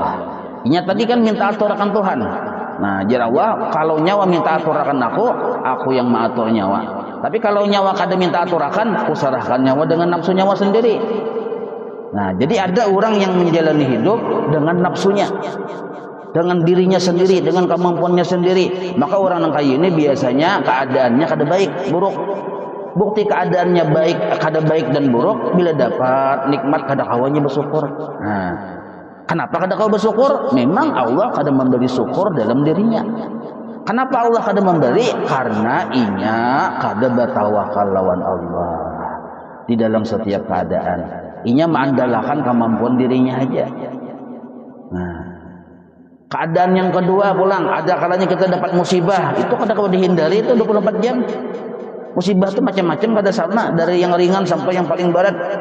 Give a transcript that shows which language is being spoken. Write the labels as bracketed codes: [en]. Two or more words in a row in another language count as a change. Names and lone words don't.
[bjn] Ini tadi kan minta aturakan Tuhan. Nah, jar Allah, kalau nyawa minta aturakan aku yang mengatur nyawa. Tapi kalau nyawa kada minta aturakan, aku serahkan nyawa dengan nafsu nyawa sendiri. [id] Nah, jadi ada orang yang menjalani hidup dengan nafsunya, dengan dirinya sendiri, dengan kemampuannya sendiri. [bjn] Maka orang yang kayak ini biasanya keadaannya kada baik, buruk. Bukti keadaannya kada baik dan buruk bila dapat nikmat kada kawanya bersyukur. Nah, kenapa kada kau bersyukur? Memang Allah kada memberi syukur dalam dirinya. Kenapa Allah kada memberi? Karena inya kada bertawakal lawan Allah di dalam setiap keadaan. Inya mengandalkan kemampuan dirinya aja. Nah, keadaan yang kedua pulang, ada kalanya kita dapat musibah, itu kada kau dihindari, itu 24 jam. Musibah itu macam-macam, kada sama, dari yang ringan sampai yang paling berat.